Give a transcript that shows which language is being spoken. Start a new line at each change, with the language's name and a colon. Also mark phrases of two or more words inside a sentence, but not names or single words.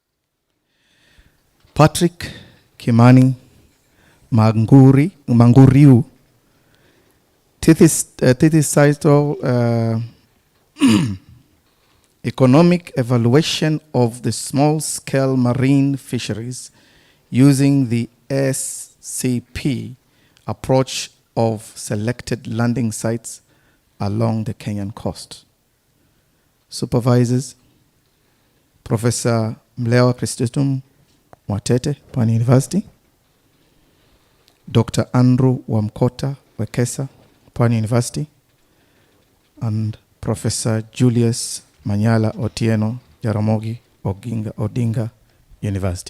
English: Patrick Kimani Manguriu, thesis title, Economic Evaluation of the Small-Scale Marine Fisheries using the SCP approach of selected landing sites along the Kenyan coast. Supervisors, Professor Mlewa Christostom Mwatete, Pwani University, Dr. Andrew Wamkota Wekesa, Pwani University, and Professor Julius Manyala Otieno Jaramogi Odinga University.